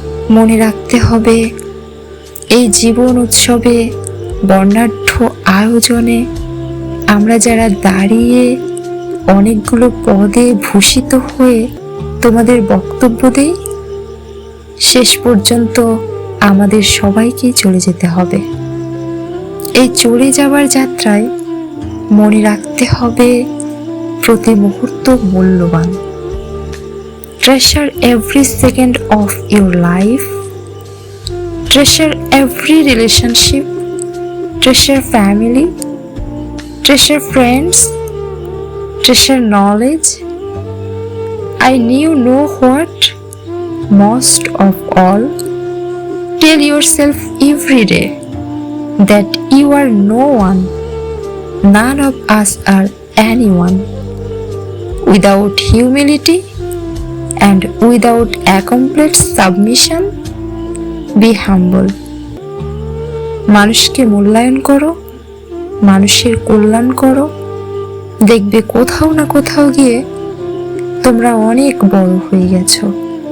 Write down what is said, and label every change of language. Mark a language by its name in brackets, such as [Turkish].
[Bangla] মনে রাখতে হবে, এই জীবন উৎসবে, বর্ণাঢ্য আয়োজনে আমরা যারা দাঁড়িয়ে অনেকগুলো পদে ভূষিত হয়ে তোমাদের বক্তব্য দেই, শেষ পর্যন্ত আমাদের সবাইকেই চলে যেতে হবে। এই চলে যাওয়ার যাত্রায় মনে রাখতে হবে প্রতি মুহূর্ত মূল্যবান। [English] Treasure every second of your life. Treasure every relationship. Treasure family. Treasure friends. Treasure knowledge. I know what? Most of all, tell yourself every day that you are no one. None of us are anyone. Without humility and without a complete submission, be humble. [Bangla] মানুষকে মূল্যায়ন করো, মানুষের কল্যাণ করো, দেখবে কোথাও না কোথাও গিয়ে তোমরা অনেক বড় হয়ে গেছো।